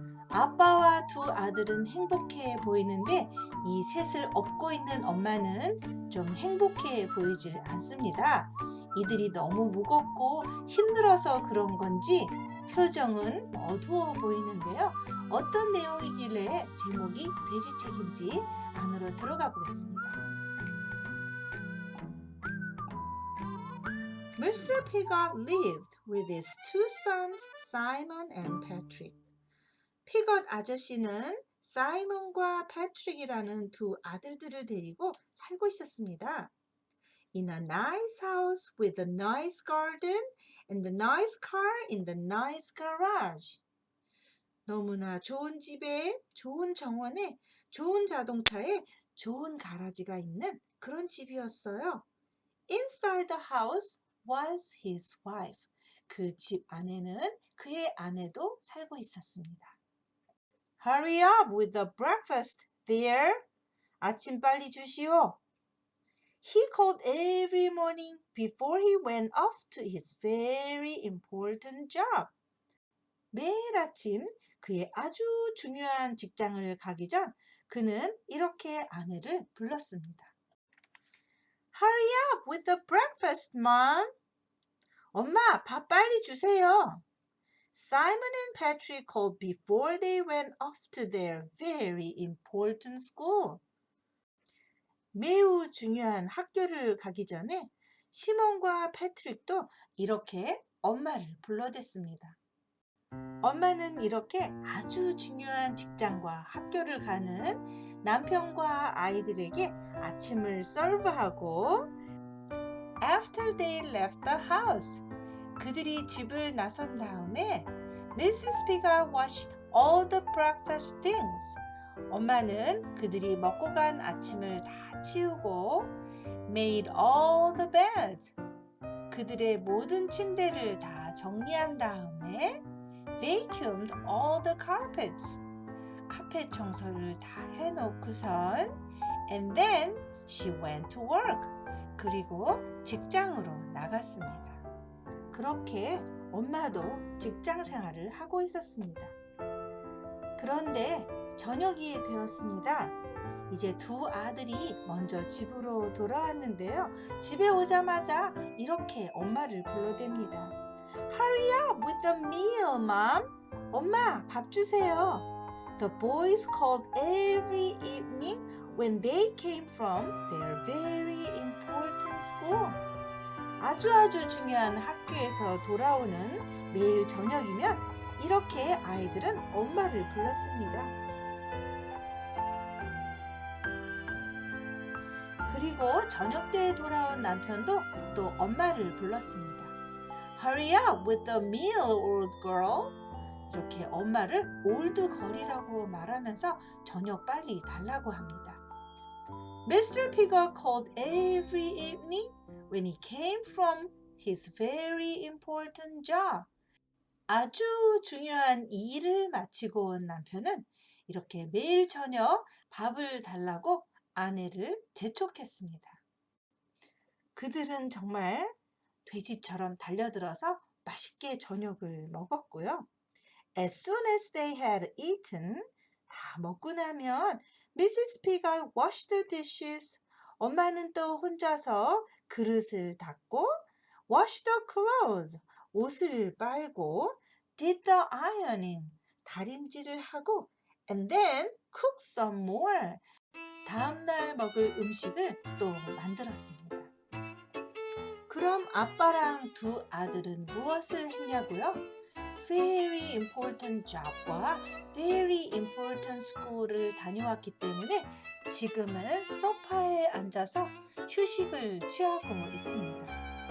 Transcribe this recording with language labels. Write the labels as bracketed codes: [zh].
[ko] 아빠와 두 아들은 행복해 보이는데 이 셋을 업고 있는 엄마는 좀 행복해 보이질 않습니다. 이들이 너무 무겁고 힘들어서 그런 건지 표정은 어두워 보이는데요. 어떤 내용이길래 제목이 돼지책인지 안으로 들어가 보겠습니다. [en] Mr. Pigott lived with his two sons, Simon and Patrick. [ko] 피것 아저씨는 사이먼과 패트릭이라는 두 아들들을 데리고 살고 있었습니다. [en] In a nice house with a nice garden and a nice car in the nice garage. [ko] 너무나 좋은 집에, 좋은 정원에, 좋은 자동차에, 좋은 가라지가 있는 그런 집이었어요. [en] Inside the house was his wife. [ko] 그 집 안에는 그의 아내도 살고 있었습니다. [en] Hurry up with the breakfast, dear. [ko] 아침 빨리 주시오. [en] He called every morning before he went off to his very important job. [ko] 매일 아침 그의 아주 중요한 직장을 가기 전 그는 이렇게 아내를 불렀습니다. [en] Hurry up with the breakfast, Mom. [ko] 엄마, 밥 빨리 주세요. [en] Simon and Patrick called before they went off to their very important school. [ko] 매우 중요한 학교를 가기 전에 시몬과 패트릭도 이렇게 엄마를 불러댔습니다. 엄마는 이렇게 아주 중요한 직장과 학교를 가는 남편과 아이들에게 아침을 서브하고 [en] After they left the house, [ko] 그들이 집을 나선 다음에 Mrs. [en] Pigott washed all the breakfast things. [ko] 엄마는 그들이 먹고 간 아침을 다 치우고 [en] made all the beds. [ko] 그들의 모든 침대를 다 정리한 다음에 [en] vacuumed all the carpets. [ko] 카펫 청소를 다 해놓고선 [en] and then she went to work. [ko] 그리고 직장으로 나갔습니다. 그렇게 엄마도 직장 생활을 하고 있었습니다. 그런데 저녁이 되었습니다. 이제 두 아들이 먼저 집으로 돌아왔는데요. 집에 오자마자 이렇게 엄마를 불러댑니다. [en] Hurry up with the meal, Mom. [ko] 엄마, 밥 주세요. [en] The boys called every evening when they came from their very important school. [ko] 아주 중요한 학교에서 돌아오는 매일 저녁이면 이렇게 아이들은 엄마를 불렀습니다. 그리고 저녁 때 돌아온 남편도 또 엄마를 불렀습니다. [en] Hurry up with the meal, old girl. [ko] 이렇게 엄마를 올드 걸이라고 말하면서 저녁 빨리 달라고 합니다. [en] Mr. Piggot called every evening when he came from his very important job. [ko] 아주 중요한 일을 마치고 온 남편은 이렇게 매일 저녁 밥을 달라고 아내를 재촉했습니다. 그들은 정말 돼지처럼 달려들어서 맛있게 저녁을 먹었고요. [en] As soon as they had eaten, [ko] 다 먹고 나면 [en] Mrs. Piggot washed the dishes. [ko] 엄마는 또 혼자서 그릇을 닦고 [en] wash the clothes. [ko] 옷을 빨고 [en] did the ironing. [ko] 다림질을 하고 [en] and then cook some more. [ko] 다음날 먹을 음식을 또 만들었습니다. 그럼 아빠랑 두 아들은 무엇을 했냐고요? [en] Very important job [ko] 과 [en] very important school [ko] 을 다녀왔기 때문에 지금은 소파에 앉아서 휴식을 취하고 있습니다.